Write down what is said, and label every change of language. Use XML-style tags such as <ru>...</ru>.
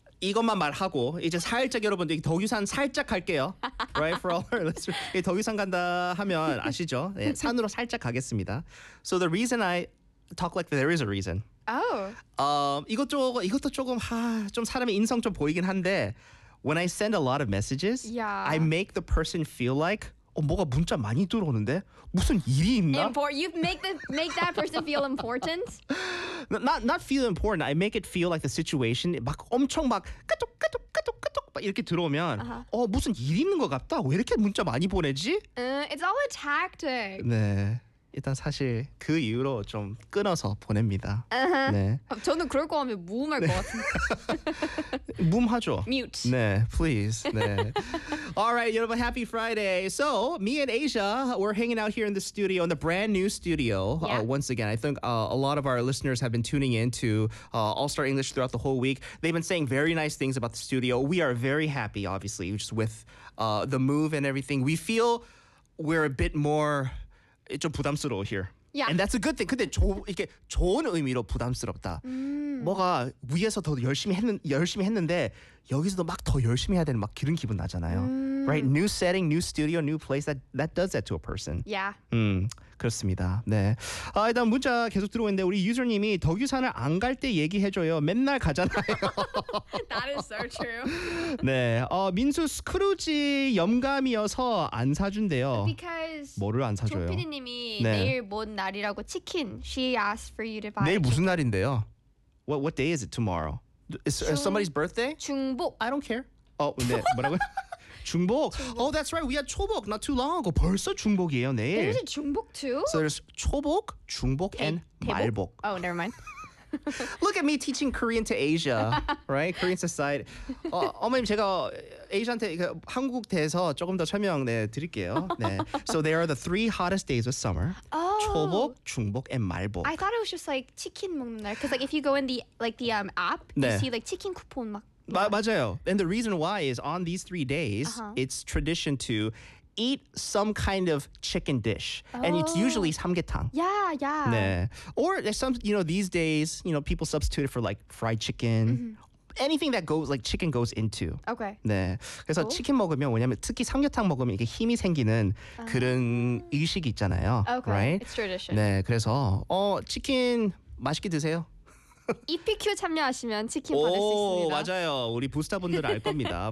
<ko>이것만 말하고 이제 살짝 여러분들 덕유산 살짝 갈게요.</ko> <en>Right for our listeners.</en> <ko>덕유산 간다 하면 아시죠? 네, 산으로 살짝 가겠습니다.</ko> <en>So the reason I talk like there is a reason. Oh.</en> <ko>이것도 조금 좀 사람의 인성 좀 보이긴 한데</ko> <en>when I send a lot of messages, yeah. I make the person feel like</en> <ko>뭐가 문자 많이 들어오는데 무슨 일이 있나?</ko> <en>You make that person feel important. Not feel important. I make it feel like the situation</en> <ko>막 엄청 막 까톡까톡까톡까톡 막 이렇게 들어오면 uh-huh. 무슨 일 있는 것 같다. 왜 이렇게 문자 많이 보내지?</ko> <en>It's all a tactic.</en> <ko>네. 일단 사실 그 이유로 좀 끊어서 보냅니다. Uh-huh. 네. 저는 그럴 거 하면 무음할 네. 것 같은데. 무음하죠.</ko> <en>Mute. 네, please. 네. Alright, 여러분, happy Friday. So, me and Asia, we're hanging out here in the studio, in the brand new studio. Yeah. Once again, I think a lot of our listeners have been tuning in to All-Star English throughout the whole week. They've been saying very nice things about the studio. We are very happy, obviously, just with the move and everything. We feel we're a bit more...</en> <ko>좀 부담스러워</ko> <en>here. Yeah. And that's a good thing.</en> <ko>근데 이게 좋은 의미로 부담스럽다. 뭐가 위에서 더 열심히 했는데 여기서도 막 더 열심히 해야 되는 막 그런 기분 나잖아요.</ko> <en>Right? New setting, new studio, new place. That does that to a person. Yeah.</en> <ko>그렇습니다. 네. 일단 문자 계속 들어오는데 우리 유저님이 덕유산을 안 갈 때 얘기해줘요. 맨날 가잖아요.</ko> <en>That is so true.</en> <ko>네. 민수 스크루지 영감이어서 안 사준대요.</ko> <en>Because</en> <ko>뭐를 안 사줘요? 조피디님이 네. 내일 뭔 날이라고 치킨.</ko> <en>She asked for you to buy</en> <ko>내일 무슨 날인데요?</ko> <en>What day is it tomorrow? Is somebody's birthday?</en> <ko>중복.</ko> <en>I don't care. 네.</en> <ko>뭐라고요?</ko> <en>중복. Oh, that's right. We had 초복 not too long ago.</en> <ko>벌써 중복이에요, 내일.</ko> <en>There's a 중복 too? So there's 초복, 중복, and 말복. Oh, never mind. Look at me teaching Korean to Asia, right? Korean society.</en> <ko>어머님, 제가 Asia한테 한국 대해서 조금 더 설명 드릴게요. 네.</ko> <en>So there are the three hottest days of summer. Oh. 초복, 중복, and 말복. I thought it was just like chicken</en> <ko>먹는 날.</ko> <en>Because like if you go in the app, 네. you see like chicken coupon 막.</en> <ko>맞아요.</ko> <en>And the reason why is on these three days, uh-huh. it's tradition to eat some kind of chicken dish. Oh. And it's usually 삼계탕. Yeah, yeah.</en> <ko>네.</ko> <en>Or there's some, you know, these days, you know, people substitute it for like fried chicken. Mm-hmm. Anything that goes, like chicken goes into. Okay.</en> <ko>네. 그래서 cool. 치킨 먹으면 왜냐면 특히 삼계탕 먹으면 이게 힘이 생기는 그런 의식이 있잖아요.</ko> <en>Okay. Right? It's tradition.</en> <ko>네. 그래서 치킨 맛있게 드세요. EPQ 참여하시면 치킨 받을 수 있습니다. 맞아요. 우리 부스타분들 알 겁니다.</ko>